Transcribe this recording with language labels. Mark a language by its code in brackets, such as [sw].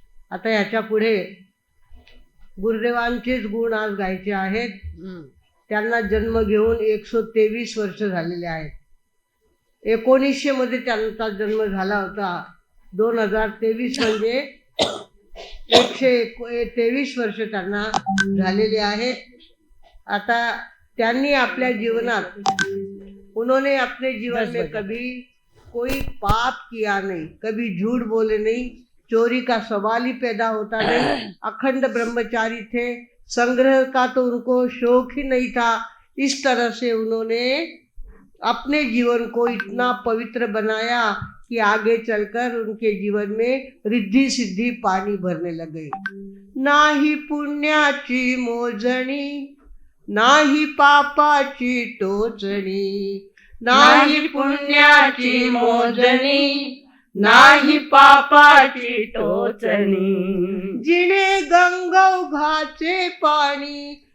[mr] आता याच्या पुढे गुरुदेवांचेच गुण आज गायचे आहेत. त्यांना जन्म घेऊन 123 वर्ष झालेले आहेत. 1900 मध्ये त्यांचा जन्म झाला होता. 2023 म्हणजे 123 वर्ष त्यांना झालेले आहेत. आता त्यांनी आपल्या जीवनात [hi] उन्होंने अपने जीवन में कभी कोई पाप किया नहीं, कभी झूठ बोले नहीं, चोरी का सवाल ही पैदा होता नहीं, अखंड ब्रह्मचारी थे, संग्रह का तो उनको शौक ही नहीं था। इस तरह से उन्होंने अपने जीवन को इतना पवित्र बनाया कि आगे चलकर उनके जीवन में रिद्धि सिद्धि पानी भरने लगे। [mr] नाही पुण्याची मोजणी, नाही पापाची टोचणी, नाही पुण्याची मोजणी, नाही पापाची टोचणी। जिने गंगोघाचे पाणी,